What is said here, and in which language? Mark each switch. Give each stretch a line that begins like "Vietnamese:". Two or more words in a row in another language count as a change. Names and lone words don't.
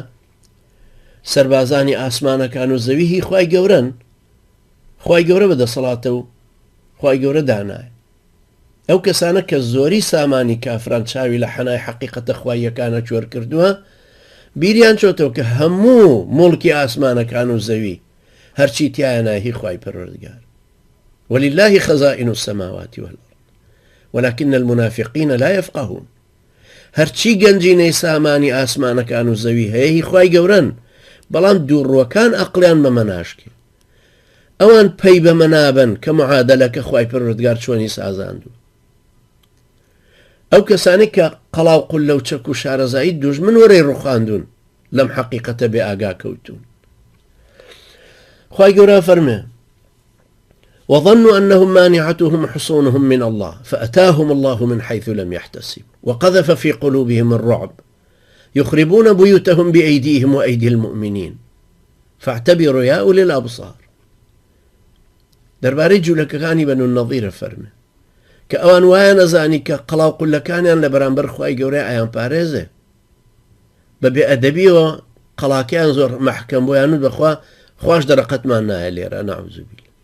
Central Kurdish: سەربازانی ئاسمانەکان و زەوی هی خوای گەورەن، خوای گەورە بەدەسەڵاتە و خوای گەورە دانایە. ئەو کەسانە کە زۆری سامانی کافران چاوی لە حەنای حەقیقەتە خواییەکانە کوێر کردووە، بیریان چۆتەوە کە هەموو موڵکی ئاسمانەکان و زەوی هەرچی تایە هی خوای پەروەردگار.
Arabic: ولله خزائن السماوات والأرض ولكن المنافقين لا يفقهون.
Central Kurdish: هەرچی گەنجینەی سامانی ئاسمانەکان و زەوی هەیە هی خوای گەورەن، بەڵام دووڕوەکان ئەقلیان بەمە ناشکێ. ئەوان پەی بەمە نابن کە معادەلەکە خوای پەروەردگار چۆنی سازاندووە. ئەو کەسانی کە قەڵاو قولە و چەک و شارەزایی دوژمن وەرەی ڕوخاندون لەم حەقیقەتە بێ ئاگا کەوتون. خوای گەورە فەرمێ
Arabic: وظنوا أنهم مانعتهم حصونهم من الله فأتاهم الله من حيث لم يحتسب وقذف في قلوبهم الرعب يخربون بيوتهم بأيديهم وأيدي المؤمنين فاعتبروا يا أولي الأبصار.
Central Kurdish: دەربارەی جوولەکەکانی بەنو النەظیر فەرمێ کە ئەوان وایە نەزانی کە قەڵاو قولەکانیان لە بەرامبەر خوای گەورەی ئایان پارێزێ، بە بێئەدەبیەوە قەڵاکیان زۆر مەحکەم بۆیان و بەخوا خوش دەرەقەتمان نایە لێرە
Arabic: نەعوذ بالله.